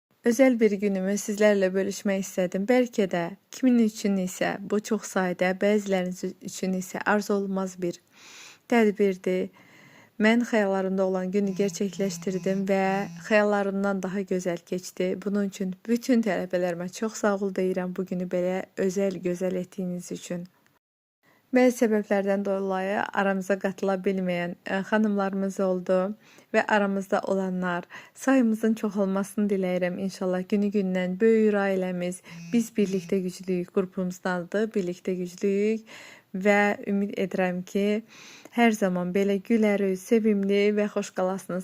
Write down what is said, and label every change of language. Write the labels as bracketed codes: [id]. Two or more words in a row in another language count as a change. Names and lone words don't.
[tr] Özel bir günümü sizlerle bölüşmek istedim. Belki de kimin için ise bu çok sayıda, [az] bəziləriniz üçün ise arzu olmaz bir tədbirdir. Mən xəyallarımda olan günü [tr] gerçekleştirdim ve [az] xəyallarımdan daha [tr] güzel geçti. [az] Bunun için bütün tələbələrimə çox sağ ol deyirəm bu günü belə gözəl etdiyiniz üçün. Bəzi səbəblərdən dolayı aramıza qatıla bilməyən xanımlarımız oldu və aramızda olanlar, sayımızın çoxalmasını diləyirəm inşallah. Günü-gündən böyür ailəmiz, biz birlikdə güclüyük qrupumuzdandır, birlikdə güclüyük və ümid edirəm ki, hər zaman belə gülərik, sevimli və xoş qalasınız.